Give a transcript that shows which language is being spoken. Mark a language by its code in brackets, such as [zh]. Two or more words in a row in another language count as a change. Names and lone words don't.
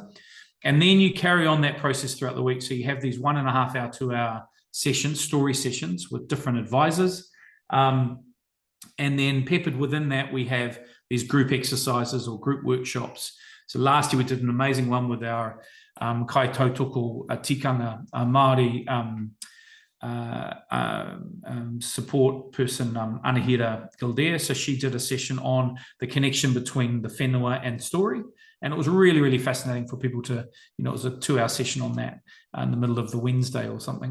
[en] And then you carry on that process throughout the week. So you have these 1.5 hour, 2 hour sessions, story sessions with different advisors. And then peppered within that, we have these group exercises or group workshops. So last year we did an amazing one with our [mi] kai tautoko tikanga Māori [en] support person, Anahira Gildea. So she did a session on the connection between the whenua and story. And it was really, really fascinating for people to, you know, it was a 2-hour session on that in the middle of the Wednesday or something.